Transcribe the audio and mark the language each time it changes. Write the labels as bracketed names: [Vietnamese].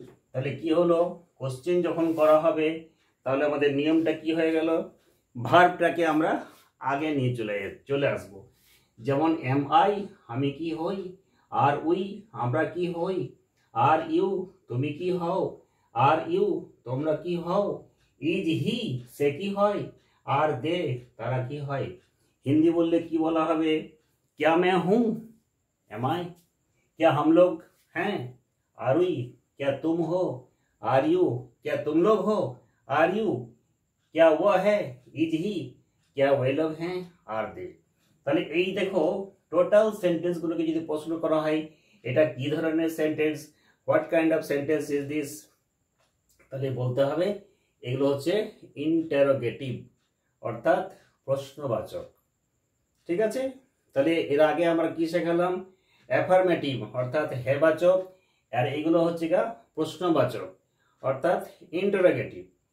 [Bangla] তাহলে কি হলো, কোশ্চেন যখন করা হবে তাহলে আমাদের নিয়মটা কি হয়ে গেল, ভার্বটাকে আমরা আগে নিয়ে চলে আসব। যেমন এম আই আমি কি হই, আর উই আমরা কি হই, আর ইউ তুমি কি হও, আর ইউ তোমরা কি হও, ইজ হি সে কি হয়, আর দে তারা কি হয়। হিন্দি বললে কি বলা হবে, [Hindi] क्या मैं हूं एम आई, क्या हम लोग हैं आर वी, क्या तुम हो आर यू, क्या तुम लोग हो आर यू, क्या वह है इज ही, क्या वह लोग हैं आर दे। [Bangla] তাহলে এই দেখো টোটাল সেন্টেন্স গুলোকে যদি প্রশ্ন করা হয় এটা কি ধরনের sentence, [English] what kind of sentence is this, [Bangla] তাহলে বলতে হবে এগুলো হচ্ছে ইন্টারোগেটিভ, অর্থাৎ প্রশ্নবাচক। ঠিক আছে, তাহলে এর আগে আমরা কি শেখালাম, অ্যাফার্মেটিভ অর্থাৎ হ্যাঁবাচক, আর এগুলো হচ্ছে গা প্রশ্নবাচক অর্থাৎ ইন্টারোগেটিভ।